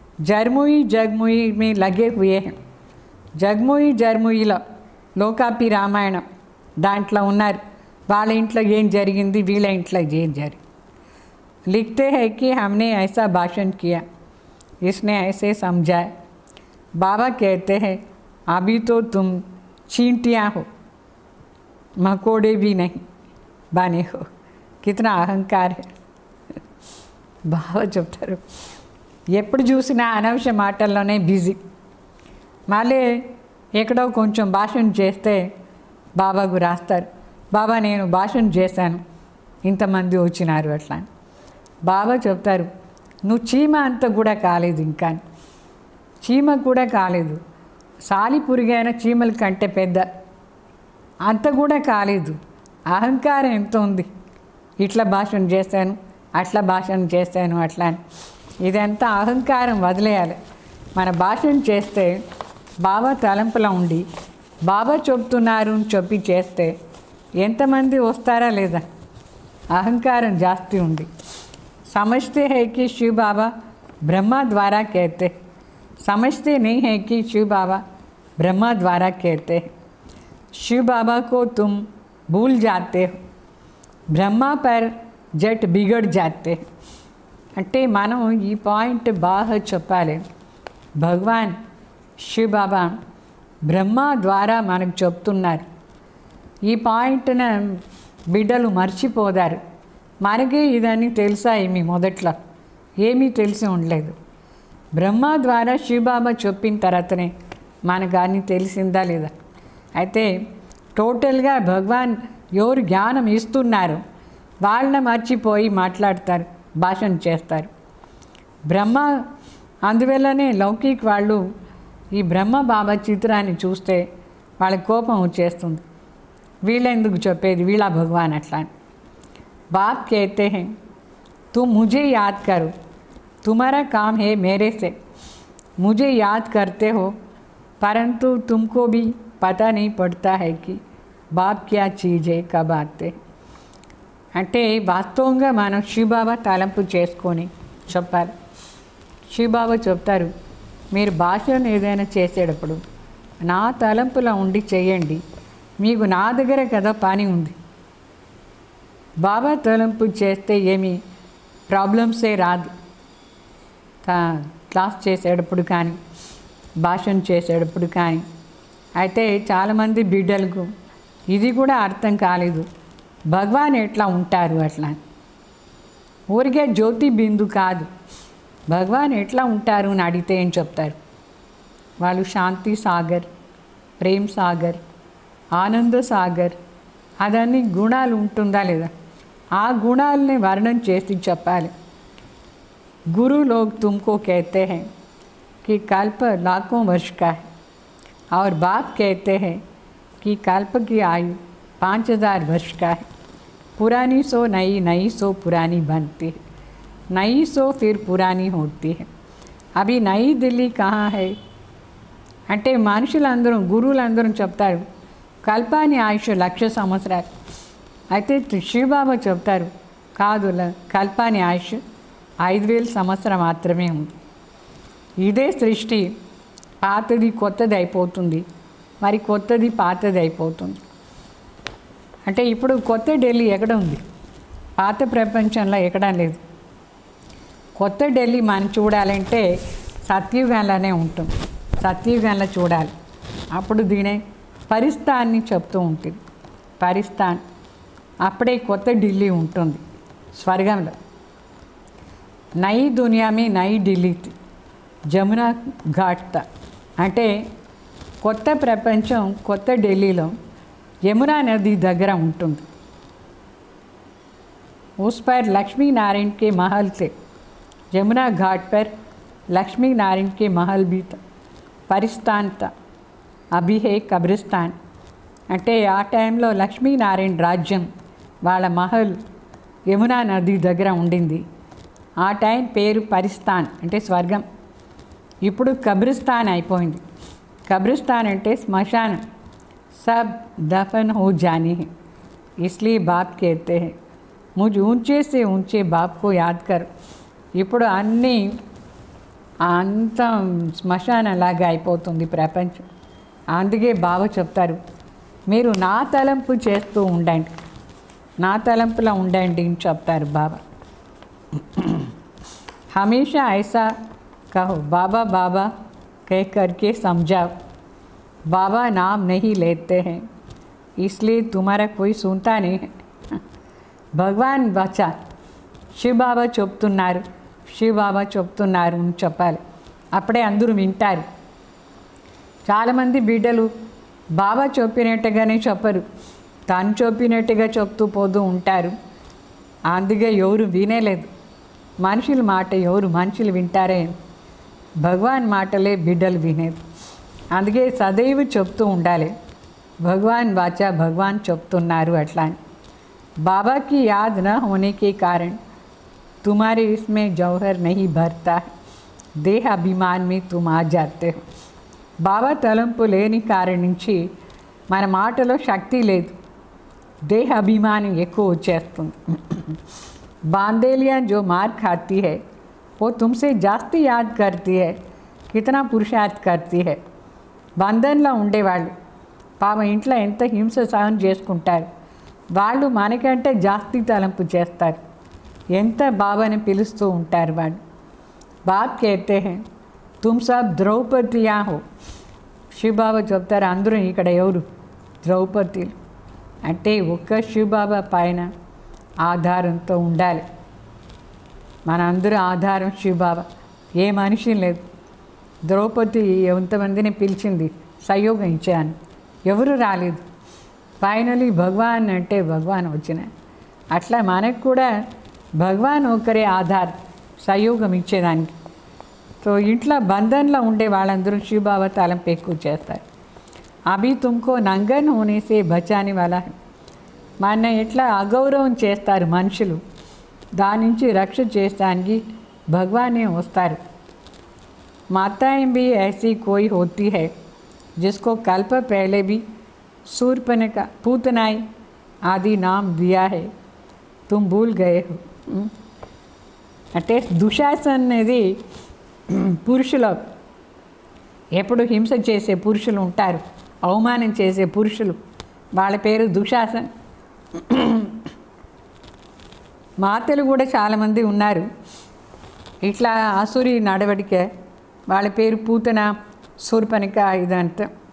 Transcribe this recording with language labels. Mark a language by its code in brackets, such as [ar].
[te] జగముయి [hi] మీ లగే హుయే हैं. [te] జగముయిలో లోకాపి రామాయణం దాంట్లో ఉన్నారు. వాళ్ళ ఇంట్లో ఏం జరిగింది, వీళ్ళ ఇంట్లో ఏం జరిగింది. [hi] लिखते हैं कि हमने ऐसा भाषण किया, इसने ऐसे समझाया. बाबा कहते हैं अभी तो तुम चींटियाँ हो, मकोड़े भी नहीं बने हो. कितना अहंकार है. [te] బాబా చెప్తారు, ఎప్పుడు చూసినా అనవసర మాటల్లోనే బిజీ. మళ్ళీ ఎక్కడో కొంచెం భాషణ చేస్తే బాబాకు రాస్తారు, బాబా నేను భాషణ చేశాను, ఇంతమంది వచ్చినారు అట్లా. బాబా చెప్తారు నువ్వు చీమ అంత కూడా కాలేదు, ఇంకా చీమ కూడా కాలేదు, సాలి పురుగైన చీమల కంటే పెద్ద అంత కూడా కాలేదు. అహంకారం ఎంత ఉంది, ఇట్లా భాషణ చేశాను, అట్లా భాషణ చేశాను అట్లా. ఇదంతా అహంకారం వదిలేయాలి. మన భాషణ చేస్తే బాబా తలంపులో ఉండి బాబా చెప్తున్నారు అని చెప్పి చేస్తే ఎంతమంది వస్తారా లేదా? అహంకారం జాస్తి ఉంది. [hi] समझते हैं कि शिव बाबा ब्रह्मा द्वारा कहते, समझते नहीं है कि शिव बाबा ब्रह्मा द्वारा कहते. शिव बाबा को तुम भूल जाते हो, ब्रह्मा पर जट बिगड़ जाते. [te] అంటే మనం ఈ పాయింట్ బాగా చెప్పాలి. భగవాన్ శివ బాబా బ్రహ్మ ద్వారా మనకు చెప్తున్నారు. ఈ పాయింట్న బిడ్డలు మర్చిపోదారు. మనకి ఇదని తెలుసా ఏమి? మొదట్లో ఏమీ తెలిసి ఉండలేదు. బ్రహ్మ ద్వారా శివబాబా చెప్పిన తర్వాతనే మనకు అన్నీ తెలిసిందా లేదా? అయితే టోటల్గా భగవాన్ ఎవరు జ్ఞానం ఇస్తున్నారు వాళ్ళని మర్చిపోయి మాట్లాడతారు, భాషణ చేస్తారు. బ్రహ్మ అందువల్లనే లౌకిక వాళ్ళు ఈ బ్రహ్మ బాబా చిత్రాన్ని చూస్తే వాళ్ళకి కోపం వచ్చేస్తుంది. వీళ్ళెందుకు చెప్పేది, వీళ్ళ భగవాన్ అట్లా. [hi] बाप कहते हैं तुम मुझे याद करो, तुम्हारा काम है मेरे से मुझे याद करते हो, परंतु तुमको भी पता नहीं पड़ता है कि बाप क्या चीज़ है, कब आते [te] అంటే వాస్తవంగా మనం శివబాబా తలంపు చేసుకొని చెప్పాలి. శివబాబా చెప్తారు, మీరు భాషణ ఏదైనా చేసేటప్పుడు నా తలంపులో ఉండి చేయండి, మీకు నా దగ్గర కదా పని ఉంది. బాబా తలంపు చేస్తే ఏమి ప్రాబ్లమ్సే రాదు. క్లాస్ చేసేటప్పుడు కానీ భాషణ చేసేటప్పుడు కానీ. అయితే చాలామంది బిడ్డలకు ఇది కూడా అర్థం కాలేదు, భగవాన్ ఎట్లా ఉంటారు అట్లా. ఊరికే జ్యోతి బిందు కాదు, భగవాన్ ఎట్లా ఉంటారు అని అడిగితే ఏం చెప్తారు వాళ్ళు? శాంతి సాగర్, ప్రేమ్ సాగర్, ఆనంద సాగర్, అదన్నీ గుణాలు ఉంటుందా లేదా, ఆ గుణాలని వర్ణన చేసి చెప్పాలి. [hi] गुरु लोग तुमको कहते हैं कि कल्प लाखों वर्ष का है और बाप कहते हैं कि कल्प की आयु 5000 वर्ष का है. पुरानी सो नई, नई सो पुरानी बनती है, नई सो फिर पुरानी होती है. अभी नई दिल्ली कहाँ है [te] అంటే మనుషులందరూ గురువులందరూ చెప్తారు కల్పాని ఆయుష్ 1,00,000 సంవత్సరాలు. అయితే శివబాబా చెప్తారు కాదు, కల్పాని ఆయుష్ 5,000 సంవత్సరం మాత్రమే ఉంది. ఇదే సృష్టి పాతది కొత్తది అయిపోతుంది, మరి కొత్తది పాతది అయిపోతుంది. అంటే ఇప్పుడు కొత్త ఢిల్లీ ఎక్కడ ఉంది? పాత ప్రపంచంలో ఎక్కడా లేదు. కొత్త ఢిల్లీ మనం చూడాలంటే సత్యుగంలోనే ఉంటుంది, సత్యుగంలో చూడాలి. అప్పుడు దీనే పరిస్థాన్ని చెప్తూ ఉంటుంది. పరిస్థాన్ అప్పుడే కొత్త ఢిల్లీ ఉంటుంది స్వర్గంలో. [hi] నై దునియా మీ నై ఢిల్లీ జమునా ఘాట్ [te] అంటే కొత్త ప్రపంచం కొత్త ఢిల్లీలో యమునా నది దగ్గర ఉంటుంది. [hi] उस पर लक्ष्मी नारायण के महल थे. यमुना घाट पर लक्ष्मी नारायण के महल भी था. परिस्थान था, अभी है कब्रिस्तान. [te] అంటే ఆ టైంలో లక్ష్మీనారాయణ రాజ్యం వాళ్ళ మహల్ యమునా నది దగ్గర ఉండింది. ఆ టైం పేరు పరిస్థాన్ అంటే స్వర్గం. ఇప్పుడు కబ్రిస్తాన్ అయిపోయింది. కబ్రిస్తాన్ అంటే శ్మశానం. [hi] सब दफन हो जाने हैं, इसलिए बाप कहते हैं मुझ ऊंचे से ऊंचे बाप को याद कर. [te] ఇప్పుడు అన్నీ అంత శ్మశానంలాగా అయిపోతుంది ప్రపంచం. అందుకే బాబా చెప్తారు మీరు నా తలంపు చేస్తూ ఉండండి, నా తలంపులో ఉండండి అని చెప్తారు బాబా. [hi] हमेशा ऐसा कहो बाबा बाबा कह करके समझाओ. बाबा नाम नहीं लेते हैं इसलिए तुम्हारा कोई सुनता नहीं है. [te] భగవాన్ వచా శివబాబా చెప్తున్నారు, శివబాబా చెప్తున్నారు అని చెప్పాలి. అప్పుడే అందరూ వింటారు. చాలామంది బిడ్డలు బాబా చెప్పినట్టుగానే చెప్పరు, తను చెప్పినట్టుగా చెప్తూ పోతూ ఉంటారు. అందుకే ఎవరు వినేలేదు. మనుషుల మాట ఎవరు మనుషులు వింటారే, భగవాన్ మాటలే బిడ్డలు వినేది. అందుకే సదైవ చెప్తూ ఉండాలి భగవాన్ వాచా భగవాన్ చెప్తున్నారు అట్లా అని. [hi] बाबा की याद न होने के कारण तुम्हारे इसमें जौहर नहीं भरता है, देह अभिमान में तुम आ जाते हो. [te] बाबा तलंపు లేని కారణం నుంచి మన మాటలో శక్తి లేదు, देह अभिमान ఎక్కువ వచ్చేస్తుంది. [hi] बांदेलियाँ जो मार खाती है वो तुमसे जास्ती याद करती है, कितना पुरुषार्थ करती है. [te] బంధంలో ఉండేవాళ్ళు పాపం ఇంట్లో ఎంత హింస సహనం చేసుకుంటారు, వాళ్ళు మనకంటే జాస్తి తలంపు చేస్తారు, ఎంత బాబాని పిలుస్తూ ఉంటారు వాళ్ళు. [hi] బాబ్ कहते हैं तुम सब ద్రౌపదియా हो. [te] శివబాబా చెప్తారు అందరూ ఇక్కడ ఎవరు ద్రౌపదీలు. అంటే ఒక్క శివబాబా పైన ఆధారంతో ఉండాలి. మన అందరూ ఆధారం శివబాబా, ఏ మనిషి లేదు. ద్రౌపది ఎంతమందిని పిలిచింది సహయోగం ఇచ్చాను, ఎవరు రాలేదు. ఫైనలీ భగవాన్ అంటే భగవాన్ వచ్చిన. అట్లా మనకు కూడా భగవాన్ ఒకరే ఆధార్ సహయోగం ఇచ్చేదానికి. సో ఇంట్లో బంధంలో ఉండే వాళ్ళందరూ శివబాబా తలంపు ఎక్కువ చేస్తారు. [hi] అభి తుమ్కో నంగన్ హోనే సే బచానే వాలా. [te] మన ఎట్లా అగౌరవం చేస్తారు మనుషులు, దాని నుంచి రక్ష చేస్తానికి భగవానే వస్తారు. [hi] माताएं भी ऐसी कोई होती है जिसको कल्प पहले भी शूर्पणखा पूतनाई आदि नाम दिया है, तुम भूल गए हो. [te] అంటే దుశాసన్ అనేది పురుషులు ఎప్పుడు హింస చేసే పురుషులు ఉంటారు, అవమానం చేసే పురుషులు, వాళ్ళ పేరు దుశాసన్. మాతలు కూడా చాలామంది ఉన్నారు ఇట్లా ఆసురి నడవడిక, వాళ్ళ పేరు పూతన, శూర్పణఖ ఇదంతా.